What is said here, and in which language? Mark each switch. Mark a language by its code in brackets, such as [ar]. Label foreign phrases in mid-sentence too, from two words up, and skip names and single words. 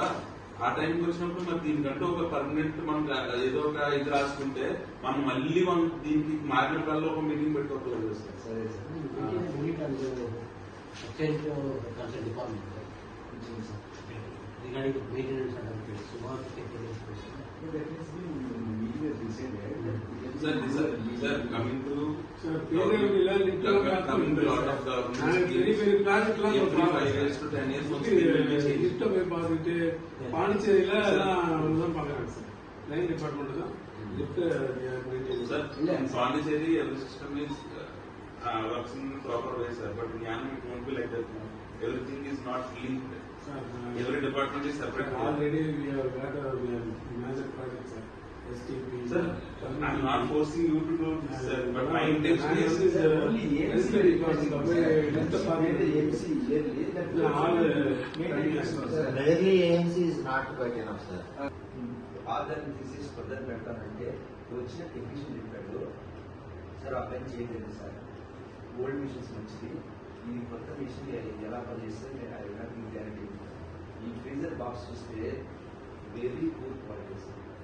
[te] ఆ టైంకి వచ్చినప్పుడు మరి దీనికంటూ ఒక పర్మనెంట్ మనం ఏదో ఒక ఇది రాసుకుంటే మనం మళ్ళీ మనం దీనికి మారినప్పుడల్లా ఒక మీటింగ్ పెట్టుకోవాలి సార్. సరే [en] Sir, coming to [ta] பாண்டிச்சேரியில எல்லாம் பாக்குறாங்க சார். [en] line department தான் லிஃப்ட் Pondicherry, every system is works in proper way, sir. But in Yanam it won't be like that. Everything is not linked. Every department is separate. Already we have got a major project, sir. STP. Sir, I'm not forcing you to do this, sir. But my intention is only AMC department. Rarely AMC is not quite enough, sir. [te] ఆధార్ తీసేసి ఫర్దర్ పెడతానంటే వచ్చిన టెక్నీషియన్ చెప్పాడు సార్, ఆ పని చేయలేదు సార్, [en] old machines [te] మంచిది, ఇది కొత్త మిషన్ ఎలా పనిచేస్తే నేను అది మీకు గ్యారంటీ ఇస్తాను. ఈ [en] freezer box [te] చూస్తే [en] very poor quality sir.